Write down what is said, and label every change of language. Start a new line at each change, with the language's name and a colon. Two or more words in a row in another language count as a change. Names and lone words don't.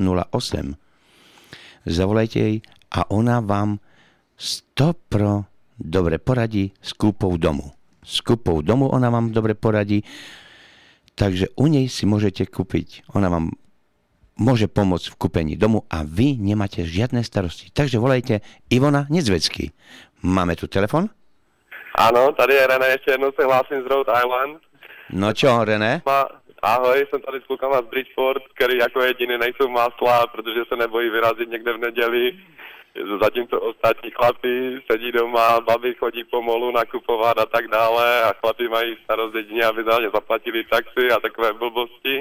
Slovak: Zavolajte jej a ona vám 100% dobre poradí s kúpou domu. S kúpou domu ona vám dobre poradí, takže u nej si môžete kúpiť. Ona vám môže pomôcť v kúpení domu a vy nemáte žiadne starosti. Takže volajte Ivona Nedzvecky. Máme tu telefon?
Czech: Ano, tady je René, ještě jednou se hlásím z Rhode Island.
Slovak: No čo, René?
Czech: Ahoj, jsem tady s klukama z Bridgeport, který jako jediný nejsou másla, protože se nebojí vyrazit někde v neděli. Zatímco ostatní chlapi sedí doma, baby chodí pomolu nakupovat a tak dále a chlapi mají starost jedině, aby za ně zaplatili taxi a takové blbosti.